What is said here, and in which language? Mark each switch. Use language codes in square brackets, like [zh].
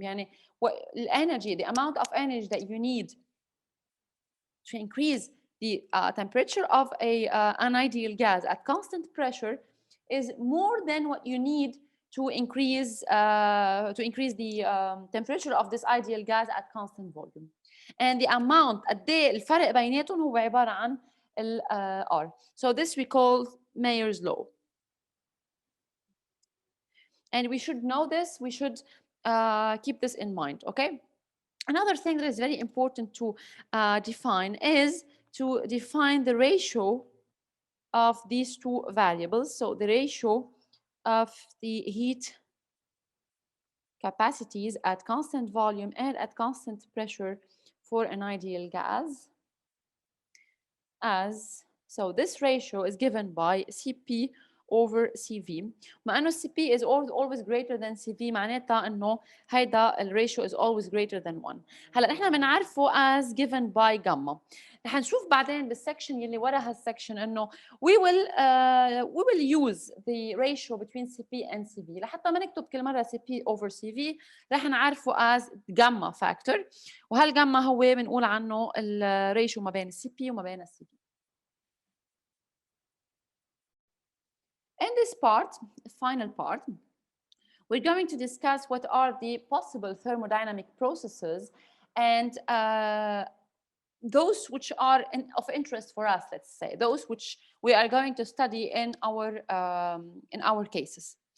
[en] يعني energy, the amount of energy that you need to increase the temperature of an ideal gas at constant pressure is more than what you need to increase the temperature of this ideal gas at constant volume. And the amount [ar] قد ايه الفرق بيناتهم هو عبارة عن ال R. [en] So this we call Mayer's law. And we should know this, we should keep this in mind, okay? Another thing that is very important to define is to define the ratio of these two variables. So the ratio of the heat capacities at constant volume and at constant pressure for an ideal gas, as so this ratio is given by Cp over Cv. [ar] مع انه [en] Cp is always greater than Cv [ar] معناتها انه هيدا الريشيو [en] is always greater than 1. [ar] هلا نحن بنعرفه [en] as given by gamma. [ar] رح نشوف بعدين بالسكشن يلي ورا هالسكشن انه [en] we will use the ratio between Cp and Cv. [ar] لحتى ما نكتب كل مره Cp over Cv رح نعرفه [en] as gamma factor، [ar] وهالجاما هو بنقول عنه الريشيو ما بين Cp وما بين Cv. [en] In this part, the final part, we're going to discuss what are the possible thermodynamic processes and those which are of interest for us, let's say, those which we are going to study in our cases.